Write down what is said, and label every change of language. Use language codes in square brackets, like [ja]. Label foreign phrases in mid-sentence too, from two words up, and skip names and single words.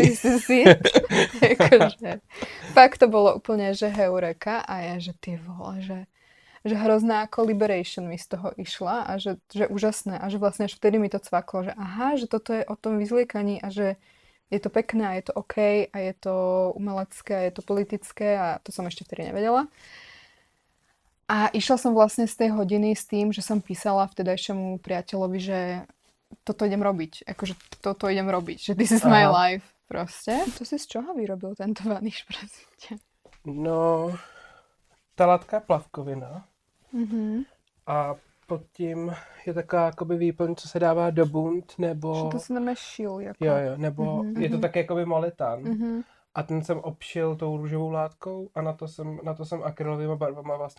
[sk] Myslím si, akože, fakt to bolo úplne, že heureka a ja, že [cs] ty vole, [sk] že hrozná ako liberation mi z toho išla a že úžasné a že vlastne až vtedy mi to cvaklo, že aha, že toto je o tom vyzliekaní a že je to pekné a je to OK a je to umelecké a je to politické a to som ešte vtedy nevedela. A išla som vlastne z tej hodiny s tým, že som písala vtedajšiemu priateľovi, že toto idem robiť, akože toto idem robiť, že [en] this is my life [sk] proste. To si z čoho vyrobil tento vaniš, prosím? No, [cs] ta latka je plavkovina. Mhm. A pod tím je taková jakoby výplň, co se dává do bund, nebo... [sk] Že to sa nám šil, jako. [cs] Jo, nebo je to taky jakoby moletan. Mhm. A ten jsem obšil tou růžovou látkou a na to jsem akrylovými barvama vlastně